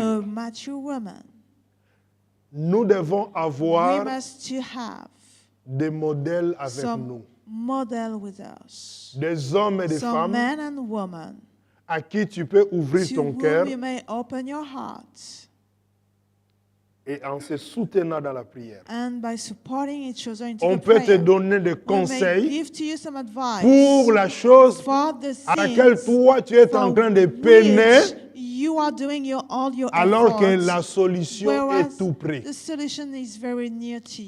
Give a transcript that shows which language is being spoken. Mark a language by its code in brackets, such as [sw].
[en] a mature woman, [fr] nous devons [en] we [fr] avoir [en] must to have [fr] des modèles avec [en] some [fr] nous. [en] model with us. [fr] Des hommes et des [en] Some [fr] femmes [en] men and women [fr] à qui tu peux ouvrir [en] to [fr] ton cœur [en] whom you may open your heart. [fr] et en se soutenant dans la prière. [en] And by supporting each other into [fr] On [en] the [fr] peut te [en] prayer, [fr] donner des [en] we may [fr] conseils [en] give to you some advice [fr] pour la chose [en] for the [fr] à laquelle [en] things [fr] toi tu es en [en] for [fr] train de peiner, [en] which you are doing all your [fr] alors que [en] efforts, [fr] la solution [en] whereas [fr] est tout près. [en] the solution is very near to you.